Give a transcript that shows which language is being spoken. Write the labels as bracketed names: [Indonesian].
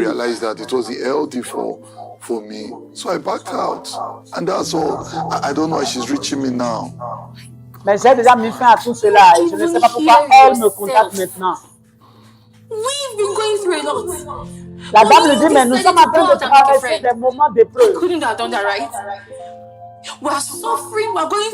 [English] realized that it was the LD for me. So I backed out. And that's all. I don't know why she's reaching me now. [French] Mais j'ai déjà mis fin à tout cela et je ne sais pas pourquoi elle me contacte maintenant. [English] We've been going through a lot. [French] La dame lui dit, mais nous sommes en train de traverser des moments d'épreuve. [English] Couldn't have done that, right? We're suffering, we're going